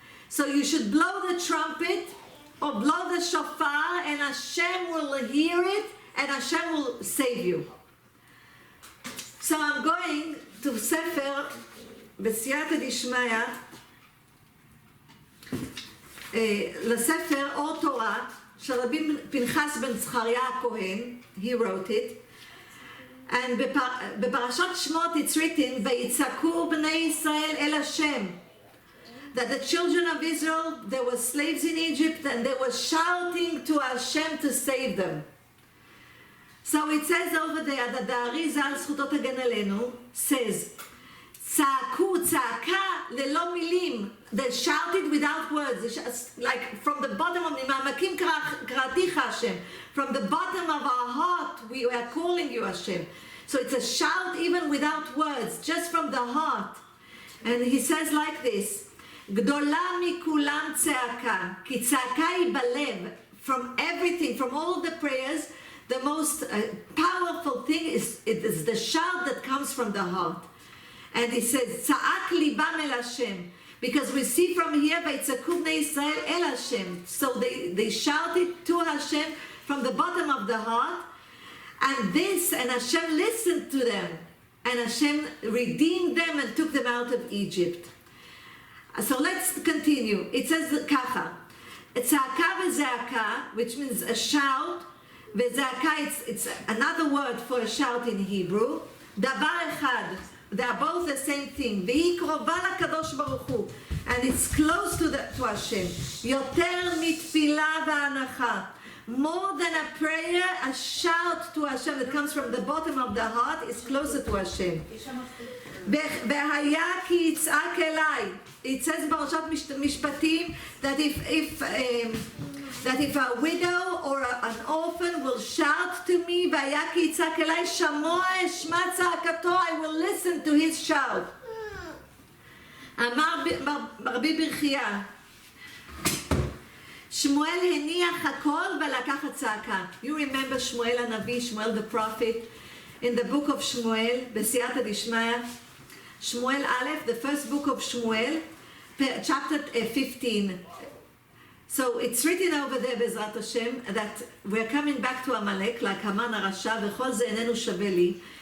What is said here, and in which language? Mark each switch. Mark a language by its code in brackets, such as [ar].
[en] So you should blow the trumpet or blow the shofar, and Hashem will hear it, and Hashem will save you. So I'm going to Sefer B'siyata Dishmaya, [he] לספר אור תורה של רבי פנחס בן זכריה הכהן. [en] He wrote it. And [he] בפרשת שמות [en] it's written, [he] ויצעקו בני ישראל אל השם. [en] That the children of Israel, they were slaves in Egypt, and they were shouting to Hashem to save them. So it says over there that the Arizal, [he] זכותו תגן עלינו, [en] says, [he] צעקו, צעקה ללא מילים. [en] They shouted without words, like from the bottom of [he] ממעמקים קראתיך [en] Hashem. From the bottom of our heart, we are calling you Hashem. So it's a shout even without words, just from the heart. And he says like this, [he] גדולה מכולם צעקה, כי צעקה היא בלב. [en] From everything, from all the prayers, the most powerful thing is the shout that comes from the heart. And he says, [he] צעק ליבם אל השם. [en] Because we see from here, [he] ויצעקו בני ישראל אל השם. [en] So they shouted to Hashem from the bottom of the heart. And Hashem listened to them. And Hashem redeemed them and took them out of Egypt. So let's continue. It says ככה. [he] צעקה וזעקה, [en] which means a shout, וזעקה, it's another word for a shout in Hebrew. [he] דבר אחד, [en] they are both the same thing. [he] והיא קרובה לקדוש ברוך הוא, [en] and it's close to Hashem. [he] יותר מתפילה והנחה. [en] More than a prayer, a shout to Hashem that comes from the bottom of the heart is closer to Hashem. [he] והיה כי יצעק אליי. [en] It says [he] בפרשת משפטים [en] that if a widow or an orphan will shout to me, [he] והיה כי יצעק אליי, שמוע אשמע צעקתו, [en] I will listen to his shout. [he] אמר רבי ברכיה, שמואל הניח הכל ולקח הצעקה. [en] You remember שמואל הנביא, שמואל the prophet, in the book of שמואל, [he] בסייעתא דשמיא, [en] שמואל א', the first book of שמואל, chapter 15. So it's written over there, [he] בעזרת השם, [en] that we're coming back to Amalek, like המן הרשע, [he] וכל זה איננו שווה לי.